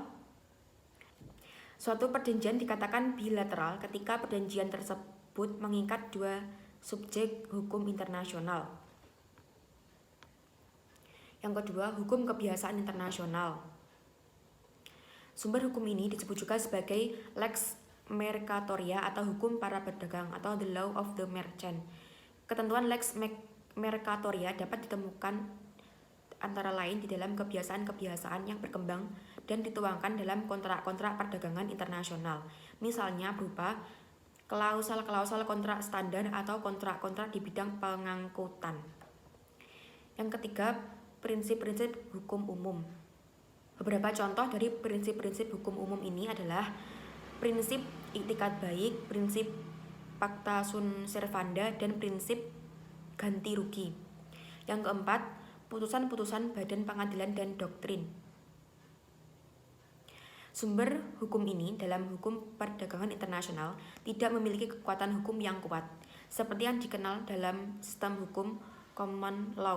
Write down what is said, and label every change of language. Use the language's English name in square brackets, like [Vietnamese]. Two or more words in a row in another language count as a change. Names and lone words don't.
[Indonesian] Suatu perjanjian dikatakan bilateral ketika perjanjian tersebut mengikat dua subjek hukum internasional. Yang kedua, hukum kebiasaan internasional. Sumber hukum ini disebut juga sebagai [Latin] lex mercatoria [Indonesian] atau hukum para pedagang atau [English] the law of the merchant. [Indonesian] Ketentuan [Latin] lex mercatoria [Indonesian] dapat ditemukan antara lain di dalam kebiasaan-kebiasaan yang berkembang dan dituangkan dalam kontrak-kontrak perdagangan internasional. Misalnya berupa klausal-klausal kontrak standar atau kontrak-kontrak di bidang pengangkutan. Yang ketiga, prinsip-prinsip hukum umum. Beberapa contoh dari prinsip-prinsip hukum umum ini adalah prinsip iktikat baik, prinsip [Latin] pacta sunt servanda, [Indonesian] dan prinsip ganti rugi. Yang keempat, putusan-putusan badan pengadilan dan doktrin. Sumber hukum ini dalam hukum perdagangan internasional tidak memiliki kekuatan hukum yang kuat, seperti yang dikenal dalam sistem hukum [English] common law.